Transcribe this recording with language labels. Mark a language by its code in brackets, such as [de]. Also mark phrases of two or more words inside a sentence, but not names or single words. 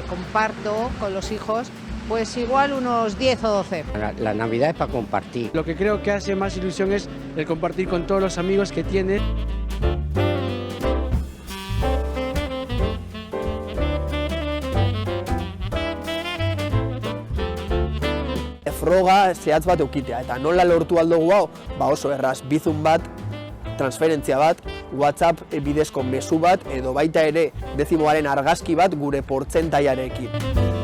[es] reparto con los hijos, pues igual unos 10 o 12. La Navidad es para compartir. Lo que creo que hace más ilusión es el compartir con todos los amigos que tiene. [eu] Froga zehatz bat eukitea, eta nola lortu aldugu hau? Oso erraz, bizun bat, transferentzia bat, WhatsApp bidezko mezu bat, edo baita ere dezimoaren argazki bat gure portzentaiarekin.